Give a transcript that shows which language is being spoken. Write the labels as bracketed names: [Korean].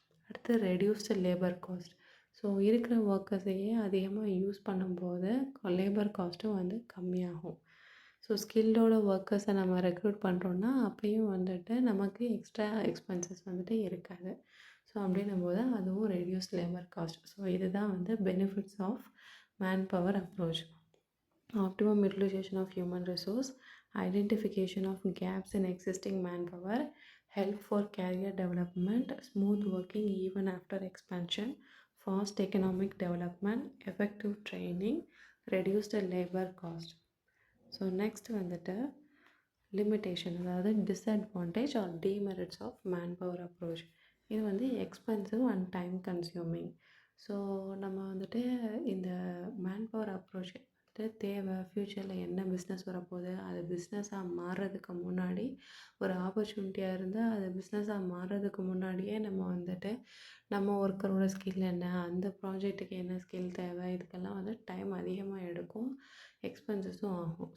[Tamil] அடுத்து reduced labour cost. So இருக்கிற ஒர்க்கர்ஸையே அதிகமாக யூஸ் பண்ணும்போது லேபர் காஸ்ட்டும் வந்து கம்மியாகும். ஸோ ஸ்கில்டோட ஒர்க்கர்ஸை நம்ம ரெக்ரூட் பண்ணுறோன்னா அப்பயும் வந்துட்டு நமக்கு எக்ஸ்ட்ரா எக்ஸ்பென்சஸ் வந்துட்டு இருக்காது. ஸோ அப்படின்னும் போது அதுவும் ரெடியூஸ் லேபர் காஸ்ட். ஸோ இதுதான் வந்து benefits of [English] manpower approach. Optimum utilization of human resource, identification of gaps in existing manpower, help for career development, smooth working even after expansion, fast economic development, effective training, reduced labor cost. [Tamil] So next வந்துட்டு limitation, அதாவது disadvantage R demerits of manpower approach. இது வந்து expensive and time consuming. So நம்ம வந்துட்டு இந்த manpower approach வந்துட்டு தேவை. ஃப்யூச்சரில் என்ன பிஸ்னஸ் வரப்போகுது, அது பிஸ்னஸாக மாறுறதுக்கு முன்னாடி, ஒரு ஆப்பர்ச்சுனிட்டியாக இருந்தால் அது பிஸ்னஸாக மாறுறதுக்கு முன்னாடியே நம்ம வந்துட்டு நம்ம ஒர்க்கரோட ஸ்கில் என்ன, அந்த ப்ராஜெக்ட்டுக்கு என்ன ஸ்கில் தேவை, இதுக்கெல்லாம் வந்து டைம் அதிகமாக எடுக்கும், எக்ஸ்பென்சஸும் ஆகும்.